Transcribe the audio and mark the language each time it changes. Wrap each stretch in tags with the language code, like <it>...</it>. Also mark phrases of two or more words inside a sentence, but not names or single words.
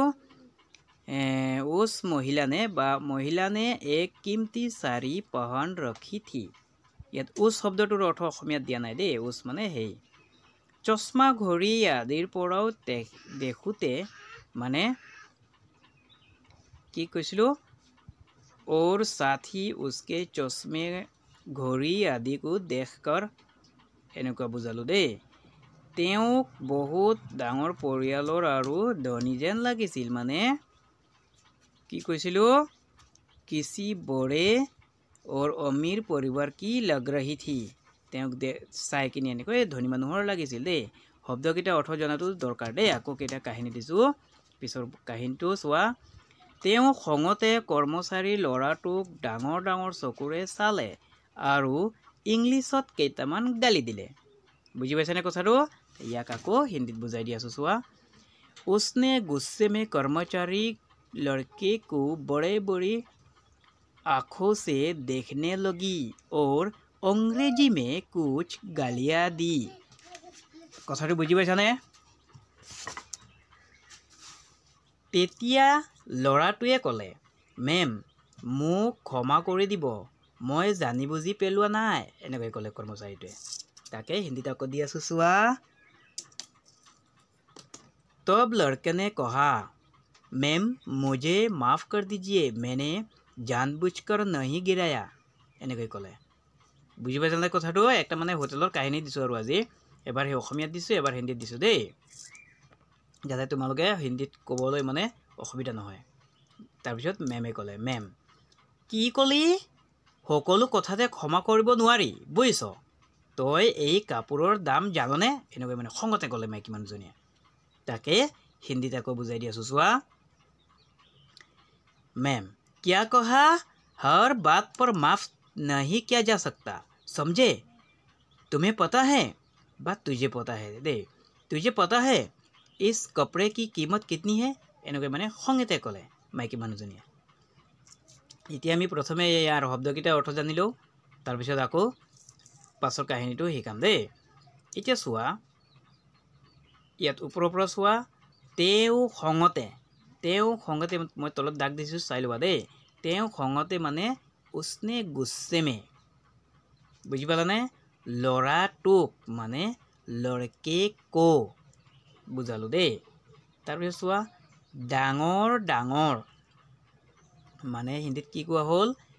<hi>उस महिला ने बा महिला ने एक कीमती साड़ी पहन रखी थी।</hi> <as>ইয়াত উস শব্দটোৰ অৰ্থ অসমীয়াত দিয়া নাই দেই, উস মানে সেই। চশমা ঘড়ী আদিৰ পৰাও দেখোঁতে, মানে কি কৈছিলোঁ?</as> <hi>और साथ ही उसके चश्मे घड़ी आदि को देखकर,</hi> <as>এনেকুৱা বুজালোঁ দেই। তেওঁক বহুত ডাঙৰ পৰিয়ালৰ আৰু ধনী যেন লাগিছিল, মানে কি কৈছিলোঁ?</as> <hi>किसी बड़े और अमीर परिवार की लग रही थी।</hi> <as>তেওঁক চাই কিনি এনেকৈ ধনী মানুহৰ লাগিছিল দেই। শব্দকেইটা অৰ্থ জনাটো দৰকাৰ দেই। আকৌ কেইটা কাহিনী দিছোঁ, পিছৰ কাহিনীটো চোৱা। তেওঁ খঙতে কৰ্মচাৰী ল'ৰাটোক ডাঙৰ ডাঙৰ চকুৰে চালে আৰু ইংলিছত কেইটামান গালি দিলে। বুজি পাইছানে কথাটো? ইয়াক আকৌ হিন্দীত বুজাই দি আছোঁ চোৱা।</as> <hi>उसने गुस्से में कर्मचारी लड़के को बड़े बड़ी आँखों से देखने लगी और अंग्रेजी में कुछ गालियाँ दी।</hi> <as>কথাটো বুজি পাইছানে? তেতিয়া ল'ৰাটোৱে ক'লে, মেম মোক ক্ষমা কৰি দিব, মই জানি বুজি পেলোৱা নাই, এনেকৈ ক'লে কৰ্মচাৰীটোৱে। তাকে হিন্দীত আকৌ দি আছোঁ চোৱা।</as> <hi>तब लड़के ने कहा, मैम मुझे माफ़ कर दीजिए, मैंने जानबूझकर नहीं गिराया।</hi> <as>এনেকৈ ক'লে। বুজি পাইছানে কথাটো? একটা মানে হোটেলৰ কাহিনী দিছোঁ আৰু আজি। এবাৰ সেই অসমীয়াত দিছোঁ, এবাৰ হিন্দীত দিছোঁ দেই, যাতে তোমালোকে হিন্দীত ক'বলৈ মানে অসুবিধা নহয়। তাৰপিছত মেমে ক'লে, মেম কি ক'লি? সকলো কথাতে ক্ষমা কৰিব নোৱাৰি, বুজিছ? তই এই কাপোৰৰ দাম জাননে? এনেকৈ মানে খঙতে ক'লে মাইকী মানুহজনীয়ে। তাকে হিন্দীত আকৌ বুজাই দি আছোঁ চোৱা।</as> <hi>मैम क्या कहा? हर बात पर माफ नहीं किया जा सकता, समझे? तुम्हें पता है? बात तुझे पता है दे, तुझे पता है इस कपड़े की कीमत कितनी है?</hi> <as>এনেকৈ মানে খঙতে ক'লে মাইকী মানুহজনীয়ে। এতিয়া আমি প্ৰথমে ইয়াৰ শব্দকেইটা অৰ্থ জানিলোঁ, তাৰপিছত আকৌ পাছৰ কাহিনীটো শিকাম দেই এতিয়া চোৱা ইয়াত ওপৰৰ পৰা চোৱা তেওঁ খঙতে মই তলত দাগ দিছোঁ চাই লোৱা দেই তেওঁ খঙতে মানে</as> <hi>उसने गुस्से में</hi> <as>বুজি পালানে ল'ৰাটোক মানে</as> <hi>लड़के को</hi> <as>বুজালো দেই তাৰপিছত চোৱা ডাঙৰ ডাঙৰ মানে হিন্দীত কি কোৱা হ'ল</as>